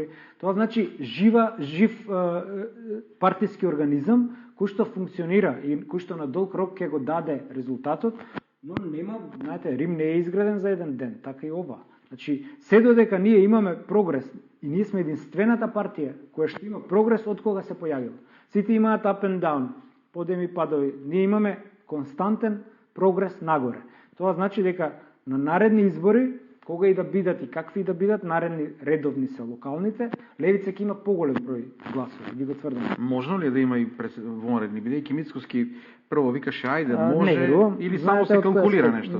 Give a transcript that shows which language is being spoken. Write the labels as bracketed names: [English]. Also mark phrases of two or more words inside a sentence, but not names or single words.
[Macedonian] Тоа значи жив партиски организам кој што функционира и кој што на долг рок ќе го даде резултатот, но нема, знаете, Рим не е изграден за еден ден, така и ова. Значи, се додека ние имаме прогрес и ние сме единствената партија која што има прогрес од кога се појавила. Сите имаат [English] up and down, [Macedonian] подеми падови. Ние имаме константен прогрес нагоре. Тоа значи дека на наредни избори, кога и да бидат и какви да бидат, наредни редовни се локалните, левица ќе има поголем број гласови, ги го тврдам. Можно ли да има и вонредни, бидејќи Мицкоски прво викаше ајде, може, или само се калкулира нешто?